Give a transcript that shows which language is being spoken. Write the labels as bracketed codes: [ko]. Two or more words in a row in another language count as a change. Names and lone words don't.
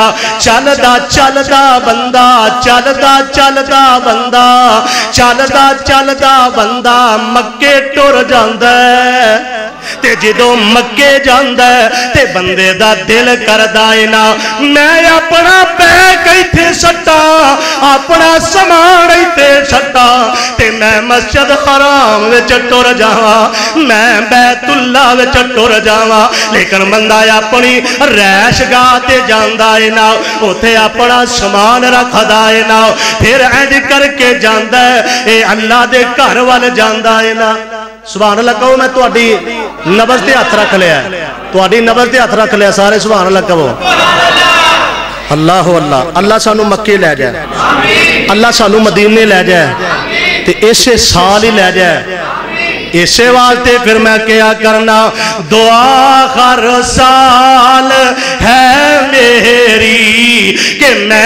[pa] چلدا چلدا بندہ، چلدا چلدا بندہ، چلدا چلدا بندہ مکے ٹر جاندا ہے، تے جدوں مکے جاندا تے بندے دا دل کردا ہے نا میں اپنا بیگ اتھے سٹا، اپنا سامان اتھے سٹا، تے میں مسجد حرام وچ ٹر جاواں میں بیت اللہ وچ ٹر جاواں لیکن بندہ اپنی رہائش گاہ تے جاندا اے نا اوتھے اپنا سامان رکھدا اے نا پھر انج کر کے جاندا ہے اے اللہ دے گھر وال جاندا اے نا سبحان اللہ کہو میں تہاڈی نبض تے ہاتھ رکھ لیا تہاڈی نبض تے ہاتھ رکھ لیا سارے سبحان اللہ کہو اللہ اللہ اللہ سانو مکے لے جائے اللہ سانو مدینے لے جائے تے اسے سال ہی لے جائے اسے واسطے پھر میں کیا کرنا دعا ہر سال ہے میری کہ میں